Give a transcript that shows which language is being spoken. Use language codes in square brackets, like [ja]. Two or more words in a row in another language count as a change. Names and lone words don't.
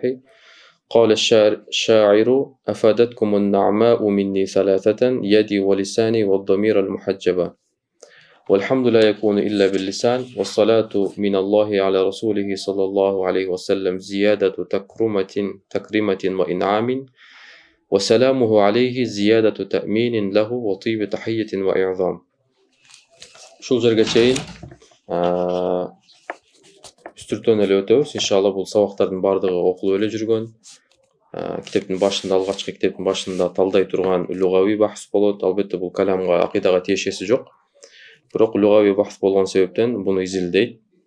[ar] قال الشاعر أفادتكم النعماء مني ثلاثة يدي ولساني والضمير المحجبة. والحمد لا يكون إلا باللسان، والصلاة من الله على رسوله صلى الله عليه وسلم زيادة تكرمة وإنعام، وسلامه عليه زيادة تأمين له وطيب تحية وإعظام. [ky] Ушул жерге чейин үстүртөн эле өтөбүз. Иншалла бул сабактардын бардыгы окулуп эле жүргөн. Китептин башында, алгачкы китептин башында талдай турган [ar] لغوي بحث [ky] болот. Албетте бул каламга, акыйдага тиешеси жок. Бирок [ar] لغوي بحث [ky] болгон себептен буну изилдейт.